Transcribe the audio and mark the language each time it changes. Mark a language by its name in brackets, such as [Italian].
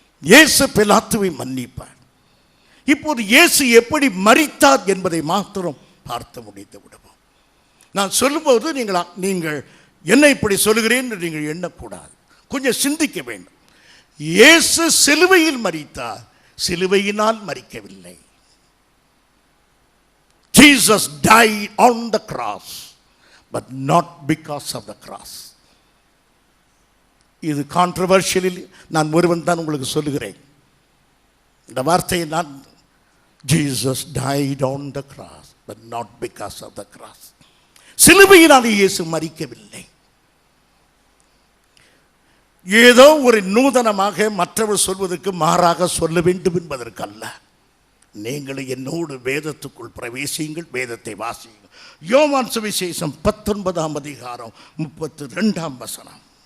[Tamil] இயேசு பிலாத்துவை மன்னிப்பார். இப்போது இயேசு எப்படி மரித்தார் என்பதை மாத்திரம் பார்த்து முடித்து விடுவோம். நான் சொல்லும்போது நீங்கள் என்ன இப்படி சொல்லுகிறேன் என்று நீங்கள் எண்ணக்கூடாது. கொஞ்சம் சிந்திக்க வேண்டும். இயேசு சிலுவையில் மரித்தார், சிலுவையினால் மரிக்கவில்லை. [English] Jesus died on the cross, but not because of the cross. [Tamil] இது கான்ட்ரவர்ஷியல். நான் ஒருவன் தான் உங்களுக்கு சொல்லுகிறேன் இந்த வார்த்தையை. நான் [English] Jesus died on the cross, but not because of the cross. [Tamil] சிலுவையினால் இயேசு மரிக்கவில்லை. ஏதோ ஒரு நூதனமாக மற்றவர் சொல்வதற்கு மாறாக சொல்ல வேண்டும் என்பதற்கல்ல. நீங்கள் என்னோடு வேதத்துக்குள் பிரவேசியுங்கள், வேதத்தை வாசியுங்கள். யோவான் சுவிசேஷம் 19ஆம் அதிகாரம் 32ஆம் வசனம்.